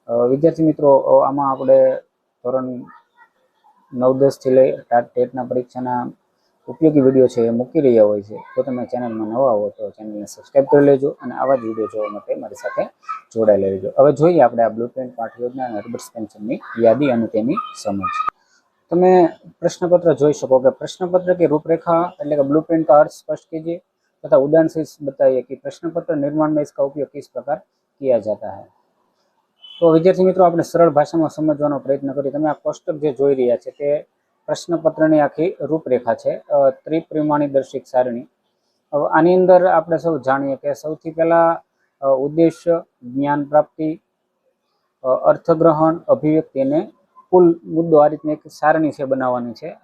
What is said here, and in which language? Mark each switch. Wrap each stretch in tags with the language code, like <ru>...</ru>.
<gu>વિદ્યાર્થી મિત્રો, આમાં આપણે ધોરણ 9-10 થી લઈ ટેટના પરીક્ષાના ઉપયોગી વિડીયો છે એ મૂકી રહ્યા હોય છે. જો તમે ચેનલમાં નવા હો તો ચેનલને સબસ્ક્રાઈબ કરી લેજો અને આવા જ વિડીયો જોવા માટે મારી સાથે જોડાયેલા રહેજો. હવે જોઈએ આપણે આ બ્લુ પ્રિન્ટ પાઠ યોજના અને હર્બર્ટ સ્પેન્સરની યાદી અને તેની સમજ. તમે</gu> <hi>प्रश्नपत्र</hi> <gu>જોઈ શકો કે</gu> <hi>प्रश्नपत्र की रूपरेखा</hi> <gu>એટલે કે</gu> <hi>ब्लू प्रिंट का अर्थ स्पष्ट कीजिए तथा उदाहरण से बताइए कि प्रश्नपत्र निर्माण में इसका उपयोग किस प्रकार किया जाता है.</hi> <gu>તો વિદ્યાર્થી મિત્રો, આપણે સરળ ભાષામાં સમજવાનો પ્રયત્ન કરીએ. તમે આ કોષ્ટક જે જોઈ રહ્યા છે તે પ્રશ્નપત્રની આખી રૂપરેખા છે, ત્રિપરિમાણીય દર્શિક સારણી. હવે આની અંદર આપણે સૌ જાણીએ કે સૌથી પહેલા ઉદ્દેશ્ય, જ્ઞાન પ્રાપ્તિ, અર્થગ્રહણ, અભિવ્યક્તિ અને કુલ મુદ્દો, આ રીતની એક સારણી છે બનાવવાની છે.</gu>